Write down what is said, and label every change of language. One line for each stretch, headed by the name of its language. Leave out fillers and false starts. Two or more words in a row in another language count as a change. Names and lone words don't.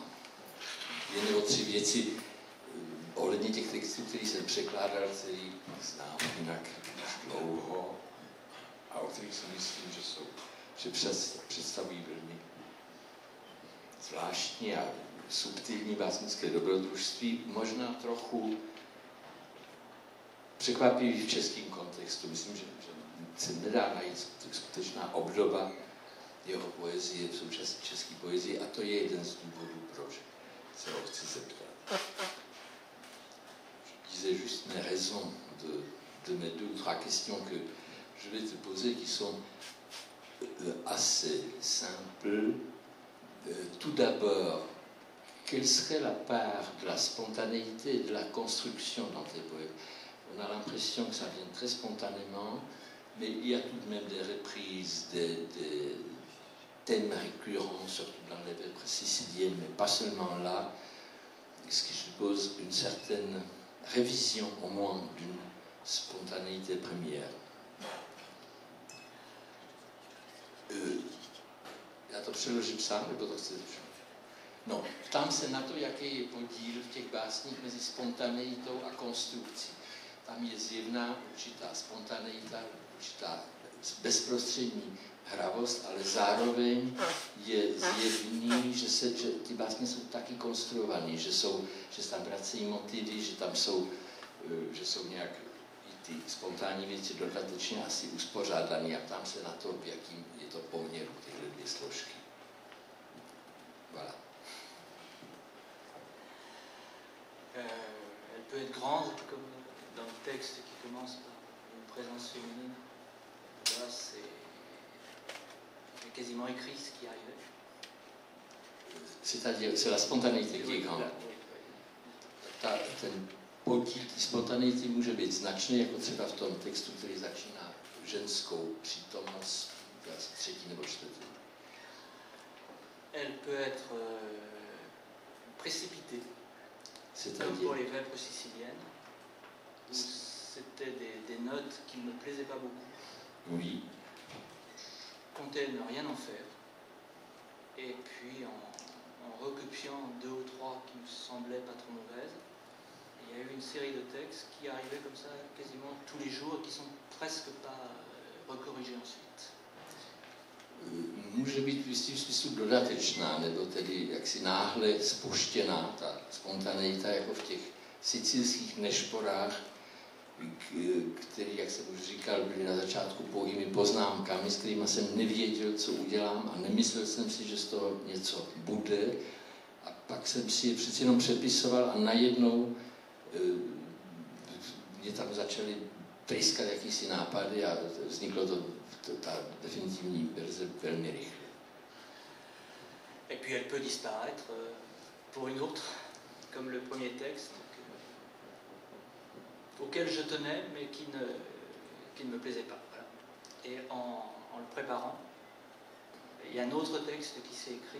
Czech: 2 nebo 3 věci ohledně těch textů, který jsem překládal, který znám jinak už dlouho a o kterých si myslím, že představují velmi zvláštní a subtilní básnické dobrodružství, možná trochu překvapivý v českém kontextu. Myslím, že se nedá najít skutečná obdoba jeho poezie v současné české poezii a to je jeden z důvodů, proč se ho chci zeptat.
French: Je disais juste mes raisons de mes 2 ou 3 questions que je vais te poser qui sont assez simples. Tout d'abord, quelle serait la part de la spontanéité et de la construction dans tes poèmes? On a l'impression que ça vient très spontanément, mais il y a tout de même des reprises, des thèmes récurrents, surtout dans les vêpres siciliennes, mais pas seulement là, ce qui suppose une certaine révision, au moins, d'une spontanéité première.
Czech: Já to přeložím sám, nebo to chcete? No, ptám se na to, jaký je podíl v těch básních mezi spontaneitou a konstrukcí. Tam je zjevná určitá spontaneita, určitá bezprostřední hravost, ale zároveň je zjevný, že ty básně jsou taky konstruované, že se tam vracejí motivy, že jsou nějak ty spontánní věci dodatečně asi uspořádané a ptám se na to, v jakým je to poměru tyhle 2 složky.
French: Voilà. grande, comme dans le texte qui commence par une présence féminine. Là, j'ai quasiment écrit ce qui arrivait. C'est-à-dire, c'est la spontanéité qui est grande.
Czech: Ten podíl té spontaneity může být značný, jako třeba v tom textu, který začíná ženskou přítomnost, asi třetí nebo čtvrtý.
French: Elle peut être précipitée, comme pour les vêpres siciliennes, où c'était des notes qui ne me plaisaient pas beaucoup. Oui. Comptait ne rien en faire. Et puis en recopiant 2 ou 3 qui me semblaient pas trop mauvaises, il y a eu une série de textes qui arrivaient comme ça quasiment tous les jours et qui sont presque pas recorrigés ensuite.
Czech: Může být v jistým smyslu dodatečná, nebo tedy jaksi náhle spuštěná, ta spontaneita, jako v těch sicilských nešporách, který, jak jsem už říkal, byly na začátku pouhými poznámkami, s kterými jsem nevěděl, co udělám a nemyslel jsem si, že z toho něco bude. A pak jsem si je přeci jenom přepisoval a najednou mě tam začaly tryskat jakýsi nápady a vzniklo ta definitivní verze velmi rychle.
French: Et puis elle peut disparaître pour une autre, comme le premier texte, auquel je tenais, mais qui ne me plaisait pas. Voilà. Et en le préparant, il y a un autre texte qui s'est écrit.